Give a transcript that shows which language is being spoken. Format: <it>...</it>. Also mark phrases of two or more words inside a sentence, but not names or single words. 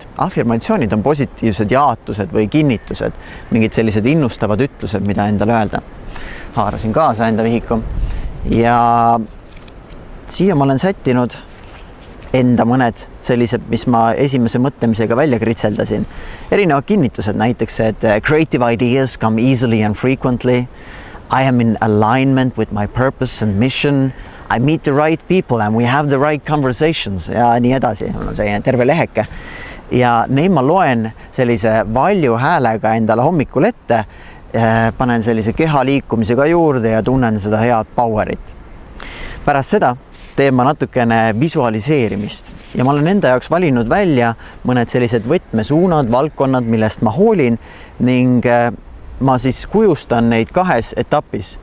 <et>Afirmatsioonid on positiivsed jaatused või kinnitused, mingid sellised innustavad ütlused, mida endale öelda. Haarasin kaasa enda vihiku ja siia ma olen sättinud enda mõned sellised, mis ma esimese mõtlemisega välja kritseldasin. Erinevad kinnitused, näiteks, et</et> <en>creative ideas come easily and frequently. I am in alignment with my purpose and mission. I meet the right people and we have the right conversations</en> <et>ja nii edasi. On selline terve leheke. Ja neid ma loen sellise valju häälega endale hommikul ette, panen sellise keha liikumisega juurde ja tunnen seda head powerit. Pärast seda teen ma natukene visualiseerimist ja ma olen enda jaoks valinud välja mõned sellised võtmesuunad, valdkonnad, millest ma hoolin ning ma siis kujustan neid 2 etapis.</et>